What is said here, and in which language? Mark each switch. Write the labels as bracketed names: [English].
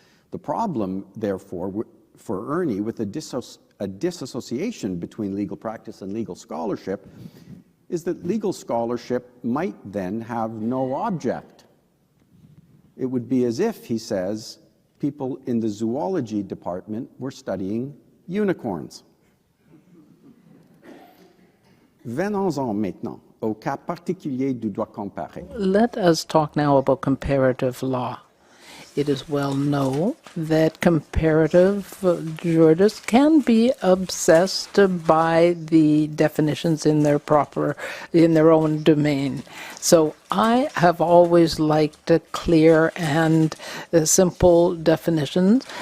[English] The problem, therefore, for Ernie with a disassociation between legal practice and legal scholarship is that legal scholarship might then have no object. it would be as if, he says, people in the zoology department were studying unicorns. [French] Venons-en maintenant au cas particulier du droit comparé. [English] Let us talk now about comparative law. It is well known that comparative jurists can be obsessed by the definitions in their own domain. So I have always liked clear and simple definitions.